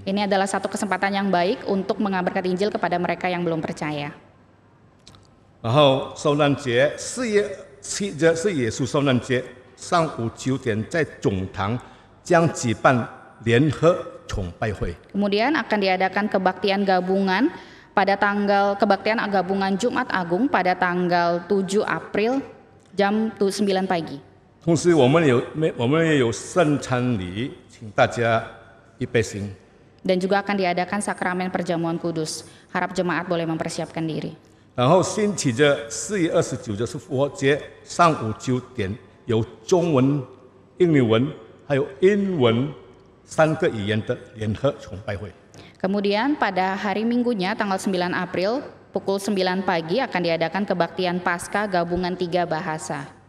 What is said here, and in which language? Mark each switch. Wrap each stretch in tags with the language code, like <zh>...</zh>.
<id>Ini adalah satu kesempatan yang baik untuk mengabarkan Injil kepada mereka yang belum percaya.</id> <zh>然后受难节4月7日是耶稣受难节，上午9点在总堂将举办联合崇拜会。</zh> <id>Kemudian akan diadakan kebaktian gabungan pada tanggal kebaktian gabungan Jumat Agung pada tanggal 7 April jam 9 pagi.</id> <zh>同时我们也有圣餐礼，请大家预备心。</zh> <id>Dan juga akan diadakan sakramen perjamuan kudus. Harap jemaat boleh mempersiapkan diri.</id> <zh>然后星期日4月29就是复活节，上午9点有中文、英语文还有英文3个语言的联合崇拜会。</zh> <id>Kemudian pada hari Minggunya tanggal 9 April pukul 9 pagi akan diadakan kebaktian Paskah gabungan 3 bahasa.</id>